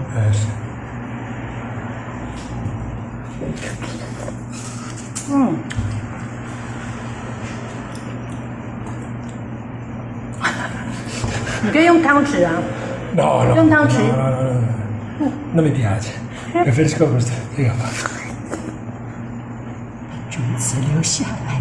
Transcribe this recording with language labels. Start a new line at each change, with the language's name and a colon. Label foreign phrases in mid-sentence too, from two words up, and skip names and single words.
Chinese: 是。你可以用汤匙啊。
Italian: No, no.
Chinese: 用汤匙。
Italian: No. Non mi piace. Preferisco questo. Dica fa.
Chinese: 种子留下来。